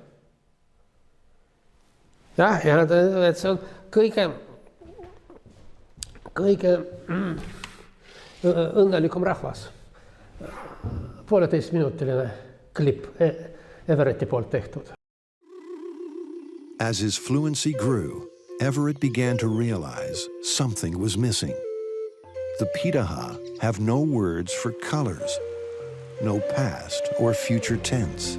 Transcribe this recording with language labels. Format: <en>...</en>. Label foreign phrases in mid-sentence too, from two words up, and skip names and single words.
<et>Ja et see on kõige õnnelikum rahvas. 1,5-minutiline klipp Everetti poolt tehtud.</et> <en>As his fluency grew, Everett began to realize something was missing. The Pitaha have no words for colors, no past or future tense.</en>